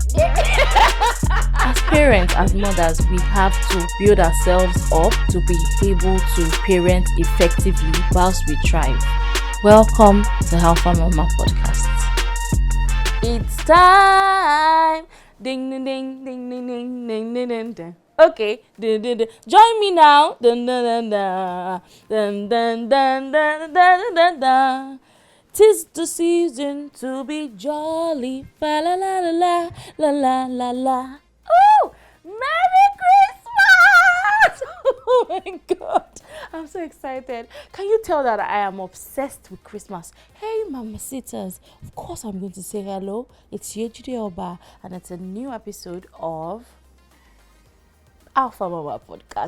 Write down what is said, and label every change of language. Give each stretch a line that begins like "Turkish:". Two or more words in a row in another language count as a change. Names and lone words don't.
English: As parents, as mothers, we have to build ourselves up to be able to parent effectively whilst we thrive. Welcome to Alpha Mama Podcast. It's time. Ding ding ding ding ding ding ding ding ding ding. Okay, dun, dun, dun. Join me now. Dun, dun, dun, dun. Dun, dun, dun, dun, dun, dun, dun. 'Tis the season to be jolly. Fa la la la la la la la la. Oh, Merry Christmas! Oh my God, I'm so excited. Can you tell that I am obsessed with Christmas? Hey, mamacitas. Of course, I'm going to say hello. It's Yejude Oba, and it's a new episode of Alpha Mama Podcast.